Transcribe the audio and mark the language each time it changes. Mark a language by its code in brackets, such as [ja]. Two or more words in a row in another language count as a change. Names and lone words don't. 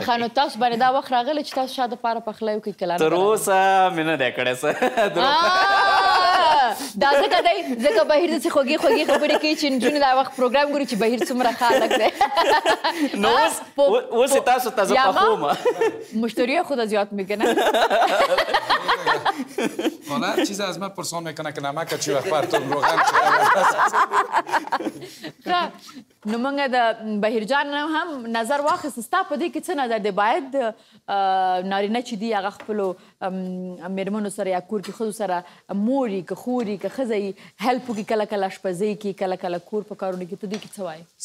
[ps] ښه نو تاسو باندې دا وخت راغلی چې تاسو شا دپاره پخلی وکړئ کله تر اوسه مې نه دی کړی څه دا ځکه دی ځکه بهیر داسې خوږې خبرې کوي چې نجونې دا وخت پروګرام ګوري چې بهیر څومره ښه هلک دی نو اوس یې تاسو ته زه پخوم [fa] مشتریه خود زیاد میکنه حالا چیز از من پرسان میکنه که نمک چی وقت براتون روغن [ps] نو موږ د بهیرجان هم نظر واخیست ستا په دې کې څه نظر دی باید نارینه چې دي هغه خپلو مېرمنو سره یا کور کې ښځو سره مور یي که خور یي که ښځه یي هیلپ وکړي کله کله اشپزۍ کې کله کله کور په کارونو کې ته دې کې څه وایې